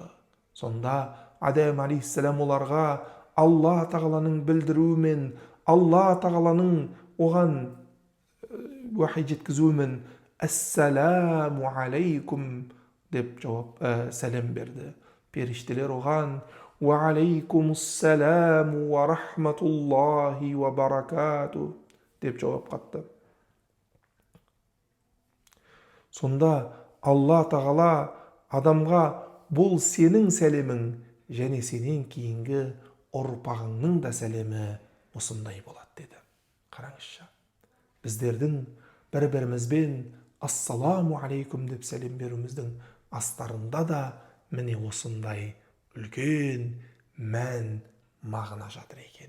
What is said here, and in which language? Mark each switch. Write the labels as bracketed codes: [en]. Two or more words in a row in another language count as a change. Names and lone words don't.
[kk] Сонда Адам алейхиссалам оларға Алла тағаланың білдіруімен, Алла тағаланың оған уахи жеткізуімен [ar] «السلام عليكم» [kk] деп сәлем берді. Періштелер оған [ar] «وعليكم السلام ورحمة الله وبركاته» [kk] деп жауап қатты. Сонда Алла тағала адамға: бұл сенің сәлемің және сенен кейінгі ұрпағыңның да сәлемі осындай болады деді. Қараңызшы, біздердің бір-бірімізбен [ar] السلام عليكم [kk] деп сәлем беруіміздің астарында да міне осындай үлкен мән мағына жатыр екен.